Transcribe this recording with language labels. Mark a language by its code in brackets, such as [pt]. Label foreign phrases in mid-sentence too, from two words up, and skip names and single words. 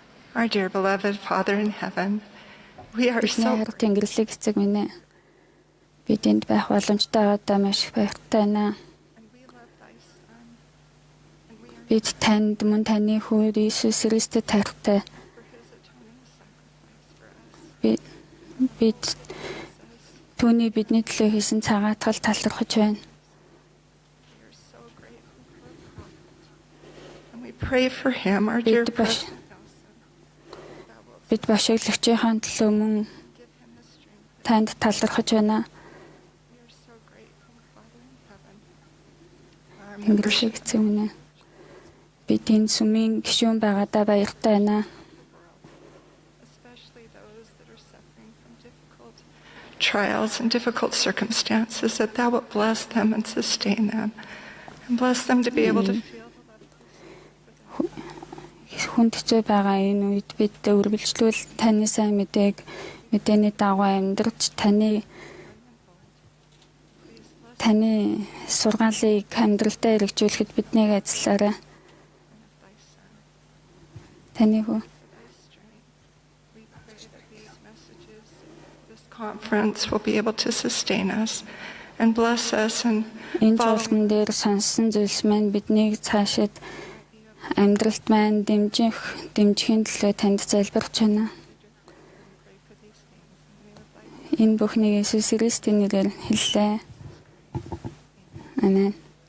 [en] Our dear beloved Father in heaven, we are so [mn] Тэнгэрлэг эцэг минь ээ. Бид энд байх боломжтой одоо маш их баяртай байна. Бид танд мөн таны хүү Иесус Христэд хайртай. Бид түүний бидний төлөө хийсэн цагаатгал талархаж байна. [en] we pray for him, our dear President. [mn] Бид башиглагчийн төлөө мөн танд талархаж байна. Тэнгэрлэг эцэг минь ээ. Бид энэ сүмийн гишүүн байгаадаа баяртай байна. [en] Trials and difficult circumstances, that thou wilt bless them and sustain them, and bless them to be able to feel [mn] хүнд хэцүү байгаа энэ үед бид үргэлжлүүл таны сайн мэдээний дагуу амьдрч таны сургаалыг амьдралдаа хэрэгжүүлэхэд биднийг ажиллаарай. Таны хүү [en] conference will be able to sustain us and bless us and [mn] энэ жуулган дээр сонсон зүйлс маань биднийг цаашид амьдралд маань дэмжихийн төлөө танд залбирч байна. Энэ бүхнийг Иесус Христийн нэрээр хэллээ. Амен.